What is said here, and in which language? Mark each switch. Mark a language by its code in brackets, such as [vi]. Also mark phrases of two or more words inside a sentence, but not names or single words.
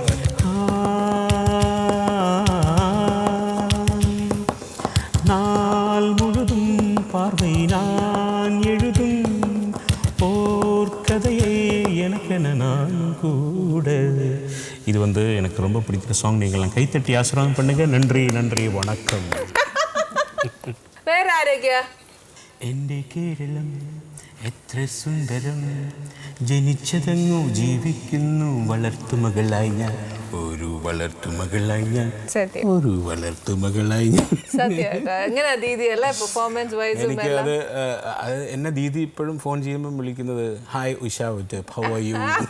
[ta] நாள் முழுதும் பார்வை நான் எழுதும் போர்க்கதையை எனக்கென நான் கூட. இது எனக்கு ரொம்ப பிடிக்கிற சாங். நீங்களாம் கைத்தட்டி ஆசீர்வாதம் பண்ணுங்க. நன்றி நன்றி வணக்கம். வேற யாரையா? [ml] എൻ്റെ കേരളം എത്ര സുന്ദരം, ജനിച്ചതങ്ങു ജീവിക്കുന്നു വളർത്തുമകളായി ഞാൻ, ഒരു വളർത്തുമകളായി ഞാൻ, ഒരു വളർത്തുമകളായി ഞാൻ. എനിക്ക് അത് എന്നെ ദീദി ഇപ്പോഴും ഫോൺ ചെയ്യുമ്പോൾ വിളിക്കുന്നത് [en] hi Usha how are you.